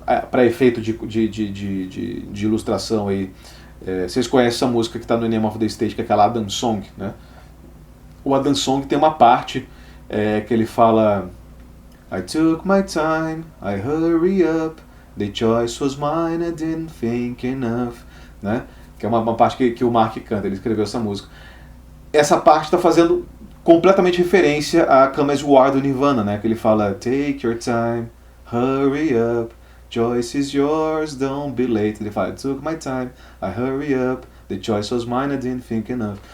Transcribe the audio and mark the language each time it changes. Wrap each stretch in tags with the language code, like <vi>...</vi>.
<pt>Para efeito de ilustração aí, vocês conhecem essa música que está no Name of the State, que é aquela Adam Song, né? O Adam Song tem uma parte que ele fala:</pt> <en>I took my time, I hurry up, the choice was mine, I didn't think enough, né?</en> <pt>Que é uma parte que o Mark canta, ele escreveu essa música. Essa parte está fazendo completamente referência a Come As You Are do Nirvana, né? Que ele fala:</pt> <en>Take your time, hurry up, choice is yours, don't be late.</en> <pt>Ele fala:</pt> <en>I took my time, I hurry up, the choice was mine, I didn't think enough.</en>